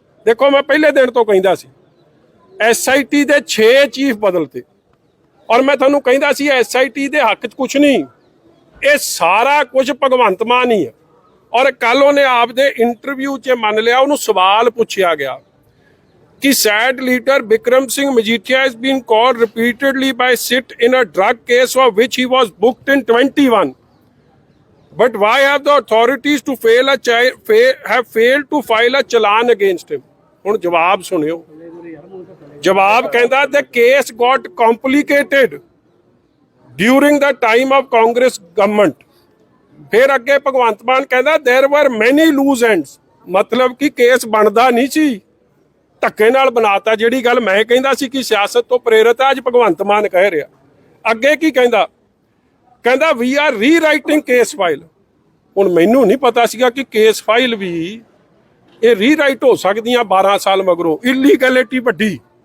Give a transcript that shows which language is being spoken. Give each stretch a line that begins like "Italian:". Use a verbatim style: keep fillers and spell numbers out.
Punjabi: ਦੇਖੋ, ਮੈਂ ਪਹਿਲੇ ਦਿਨ ਤੋਂ ਕਹਿੰਦਾ ਸੀ ਐਸਆਈਟੀ ਦੇ ਛੇ ਚੀਫ ਬਦਲਤੇ, ਔਰ ਮੈਂ ਤੁਹਾਨੂੰ ਕਹਿੰਦਾ ਸੀ ਐਸਆਈਟੀ ਦੇ ਹੱਕ 'ਚ ਕੁਝ ਨਹੀਂ, ਇਹ ਸਾਰਾ ਕੁਝ ਭਗਵੰਤ ਮਾਨ ਹੀ ਹੈ। ਔਰ ਕੱਲ ਉਹਨੇ ਆਪਦੇ ਇੰਟਰਵਿਊ 'ਚ ਮੰਨ ਲਿਆ, ਉਹਨੂੰ ਸਵਾਲ ਪੁੱਛਿਆ ਗਿਆ ਕਿ SAD leader Bikram Singh Majithia
English: has been called repeatedly by SIT in a drug case for which he was booked in twenty-one. But why have the authorities to fail a chi- fa- have failed to file a challan against him?
Punjabi: ਹੁਣ ਜਵਾਬ ਸੁਣਿਓ। ਜਵਾਬ ਕਹਿੰਦਾ
English: the case got complicated during the time of Congress government.
Punjabi: ਫਿਰ ਅੱਗੇ ਭਗਵੰਤ ਮਾਨ ਕਹਿੰਦਾ
English: there were many loose ends,
Punjabi: ਮਤਲਬ ਕਿ ਕੇਸ ਬਣਦਾ ਨਹੀਂ ਸੀ, ਧੱਕੇ ਨਾਲ ਬਣਾਤਾ। ਜਿਹੜੀ ਗੱਲ ਮੈਂ ਕਹਿੰਦਾ ਸੀ ਕਿ ਸਿਆਸਤ ਤੋਂ ਪ੍ਰੇਰਿਤ ਹੈ, ਅੱਜ ਭਗਵੰਤ ਮਾਨ ਕਹਿ ਰਿਹਾ। ਅੱਗੇ ਕੀ ਕਹਿੰਦਾ? ਕਹਿੰਦਾ
English: We are rewriting case file.
Punjabi: ਹੁਣ ਮੈਨੂੰ ਨਹੀਂ ਪਤਾ ਸੀਗਾ ਕਿ ਕੇਸ ਫਾਈਲ ਵੀ ਇਹ ਰੀ ਰਾਈਟ ਹੋ ਸਕਦੀਆਂ ਬਾਰਾਂ ਸਾਲ ਮਗਰੋਂ, ਇਲੀਗੈਲਿਟੀ ਵੱਡੀ।